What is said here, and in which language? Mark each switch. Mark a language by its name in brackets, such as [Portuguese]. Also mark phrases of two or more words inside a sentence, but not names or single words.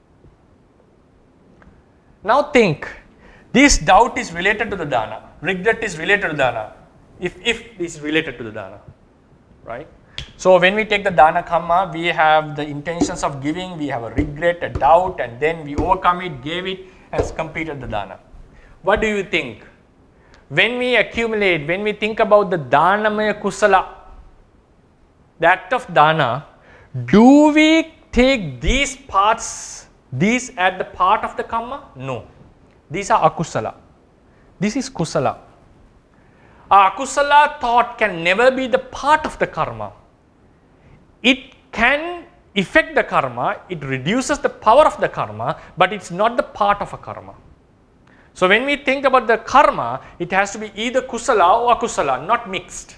[English] Now think, this doubt is related to the dana, regret is related to the dana, if this is related to the dana, right? So when we take the dana karma, we have the intentions of giving, we have a regret, a doubt, and then we overcome it, gave it, and completed the dana. What do you think? When we accumulate, when we think about the [Pali] dhanamaya kusala, [English] the act of dana, do we take these parts, these at the part of the karma? No. These are akusala. This is kusala. Akusala thought can never be the part of the karma. It can affect the karma, it reduces the power of the karma, but it's not the part of a karma. So when we think about the karma, it has to be either kusala or akusala, not mixed.